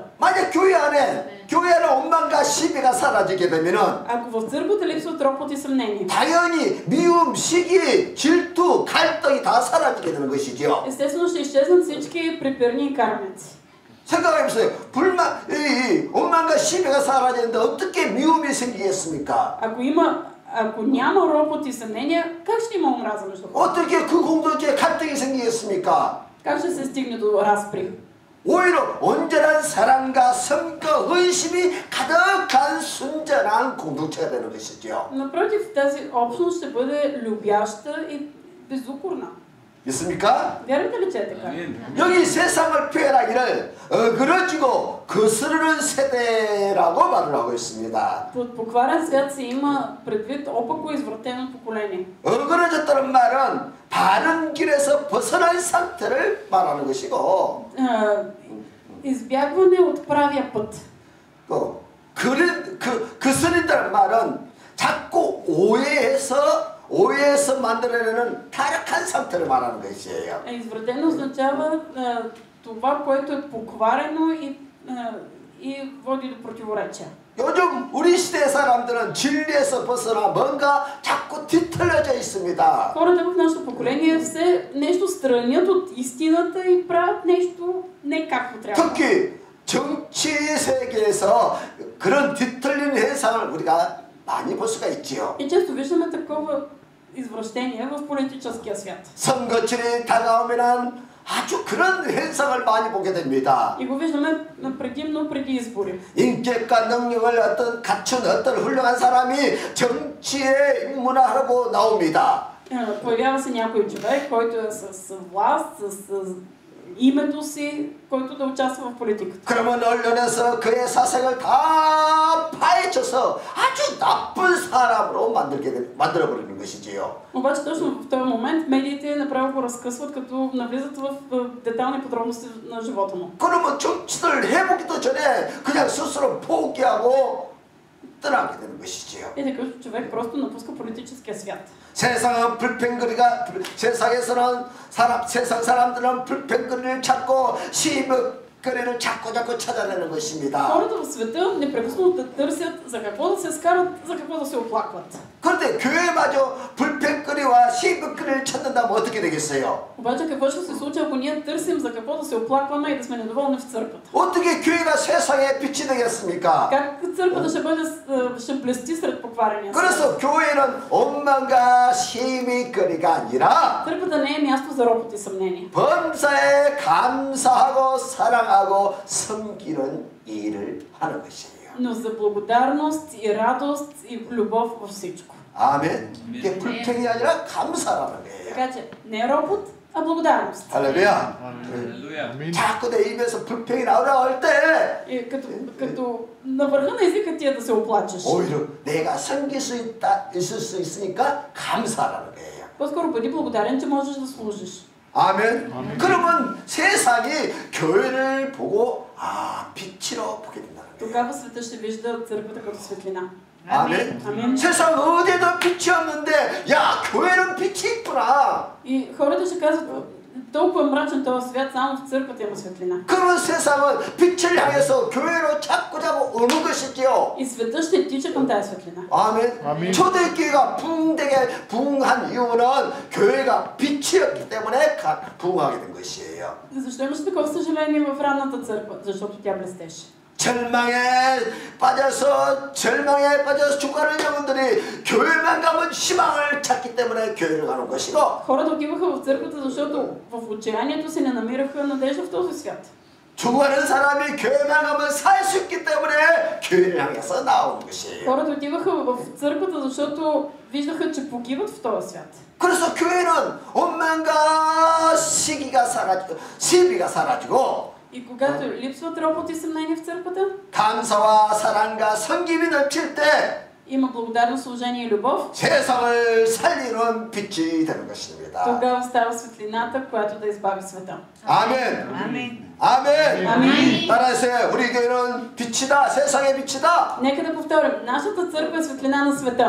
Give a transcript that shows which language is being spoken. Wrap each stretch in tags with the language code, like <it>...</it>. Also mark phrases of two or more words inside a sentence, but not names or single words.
<ko>만약 교회 안에 원망과 시비가 사라지게 되면은</ko> <bg>Ако в църквата липсват ропот и съмнение,</bg> <ko>당연히 미움, 시기, 질투, 갈등이 다 사라지게 되는 것이죠.</ko> <bg>естествено ще изчезнат всички препирни и кармици.</bg> <ko>생각해보세요. 원망과 시비가 사라지는데 어떻게 미움이 생기겠습니까?</ko> <bg>Ако няма ропот и съмнение, как ще има омраза между хората?</bg> <ko>어떻게 그 공동체에 갈등이 생기겠습니까?</ko> <bg>Как ще се стигне до разпри?</bg> <ko>오히려 온전한 사랑과 성과 의심이 가득한 순전한 공동체가 되는 것이죠.</ko> <bg>Напротив, тази общност ще бъде любяща и безукорна.</bg> <ko>믿습니까?</ko> <bg>Вярвате ли, че е така?</bg> <ko>여기 세상을 표현하기를 어그러지고 거스르는 세대라고 말을 하고 있습니다.</ko> <bg>Под покварен свят се има предвид опако извратено поколение.</bg> <ko>어그러졌다는 말은 바른 길에서 벗어난 상태를 말하는 것이고</ko> <bg>Избягване от правия път.</bg> <ko>또 거스른다는 말은 자꾸 오해해서 만들어내는 타락한 상태를 말하는 것이에요.</ko> <bg>Извратено означава това, което е покварено и води до противоречия.</bg> <ko>요즘 우리 시대 사람들은 진리에서 벗어나 뭔가 자꾸 뒤틀려져 있습니다.</ko> <bg>Хората в нашето поколение все нещо странят от истината и правят нещо не както трябва.</bg> <ko>특히 정치 세계에서 그런 뒤틀린 현상을 우리가 많이 볼 수가 있지요.</ko> <bg>И често виждаме такова извращение в политическия свят.</bg> <ko>선거철이 다가오면은 아주 그런 현상을 많이 보게 됩니다.</ko> <bg>И го виждаме предимно преди избори.</bg> <ko>인격과 능력을 갖춘 어떤 훌륭한 사람이 정치에 입문하고 나옵니다.</ko> <bg>Появява се някой човек, който е с власт, с името си, който да участва в политиката.</bg> <ko>그러면 언론에서 그의 사색을 다 파헤쳐서 아주 나쁜 사람으로 만들어버리는 것이지요.</ko> <bg>Обаче точно в този момент медиите направо го разкъсват, като навлизат в детални подробности на живота му.</bg> <ko>그러면 정치를 해보기도 전에 그냥 스스로 포기하고 떠나게 되는 것이지요.</ko> <bg>И такъв човек просто напуска политическия свят.</bg> <ko>세상은 세상에서는 세상 사람들은 불평거리를 찾고 시비거리를 자꾸 찾아내는 것입니다.</ko> <bg>Хората в света непрекъснато да търсят за какво да се скарат, за какво да се оплакват.</bg> <ko>그런데 교회마저 불평거리와 시비거리를 찾는다면 어떻게 되겠어요?</ko> <bg>Обаче какво ще се случи, ако ние търсим за какво да се оплакваме и да сме недоволни в църквата?</bg> <ko>어떻게 교회가 세상에 빛이 되겠습니까?</ko> <bg>Как църквата ще блести сред покварения свят?</bg> <ko>그래서 교회는 원망과 시비거리가 아니라</ko> <bg>Църквата не е място за ропот и съмнение.</bg> <ko>범사에 감사하고 사랑하고 섬기는 일을 하는 것이에요.</ko> <bg>Но за благодарност и радост и любов във всичко.</bg> <ko>아멘. 이게 불평이 아니라 감사라는 거예요.</ko> <bg>Така че не е ропот, а благодарност.</bg> <ko>할렐루야. 자꾸 내 입에서 불평이 나올 때</ko> <bg>И като на върха на езика ти е да се оплачеш.</bg> <ko>오히려 내가 있을 수 있으니까 감사라는 거예요.</ko> <bg>По-скоро бъди благодарен, че можеш да служиш.</bg> <ko>아멘. 그러면 세상이 교회를 보고 빛으로 보게 된다는 거예요.</ko> <bg>Тогава света ще вижда църквата като светлина.</bg> <ko>아멘.</ko> <bg>Амин.</bg> <ko>세상 어디에도 빛이 없는데 야 교회는 빛이 있구나.</ko> <bg>И хората ще казват, толкова мрачен този свят, само в църквата има светлина.</bg> <ko>그런 세상은 빛을 향해서 교회로 자꾸 오는 것이지요.</ko> <bg>И света ще тича към тази светлина.</bg> <ko>아멘. 초대교회가 부흥한 이유는 교회가 빛이었기 때문에 부흥하게 된 것이에요.</ko> <bg>Защо имаше такова съжаление в ранната църква? Защото тя блестеше.</bg> <ko>절망에 빠져서 죽어가는 영혼들이 교회만 가면 희망을 찾기 때문에 교회를 가는 것이고</ko> <bg>Хората отиваха в църквата, защото в отчаянието си не намираха надежда в този свят.</bg> <ko>죽어가는 사람이 교회만 가면 살 수 있기 때문에 교회를 향해서 나오는 것이에요.</ko> <bg>Хората отиваха в църквата, защото виждаха, че погиват в този свят.</bg> <ko>그래서 교회는 원망과 시비가 사라지고</ko> <bg>И когато липсват ропот и съмнение в църквата,</bg> <ko>감사와 사랑과 섬김이 넘칠 때</ko> <bg>има благодарност, служение и любов,</bg> <ko>세상을 살리는 빛이 되는 것입니다.</ko> <bg>тогава става светлината, която да избави света.</bg> <ko>아멘. 아멘. 아멘. 아멘. 따라하세요. 우리 교회는 빛이다. 세상의 빛이다.</ko> <bg>Нека да повторим. Нашата църква е светлина на света.</bg>